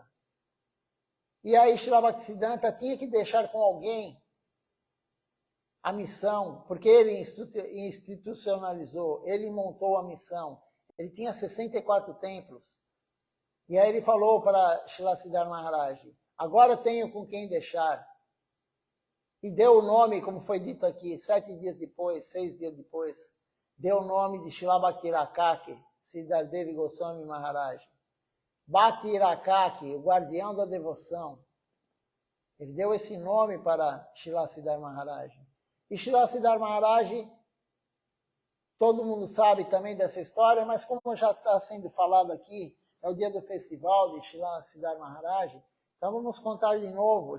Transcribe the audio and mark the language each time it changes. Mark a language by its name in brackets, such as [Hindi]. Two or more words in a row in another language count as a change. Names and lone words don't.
[Portuguese] E aí Srila Bhaktisiddhanta tinha que deixar com alguém a missão, porque ele institucionalizou, ele montou a missão. Ele tinha 64 templos. E aí ele falou para Srila Siddhar Maharaj: agora tenho com quem deixar. E deu o nome, como foi dito aqui, 6 dias depois, deu o nome de Srila Bhakti Irakaki Sridhar Devi Goswami Maharaj. Bhakti Irakaki, o guardião da devoção. Ele deu esse nome para Srila Siddhar Maharaj. E Srila Siddhar Maharaj, todo mundo sabe também dessa história, mas como já está sendo falado aqui, é o dia do festival de Srila Siddhar Maharaj, então vamos contar de novo.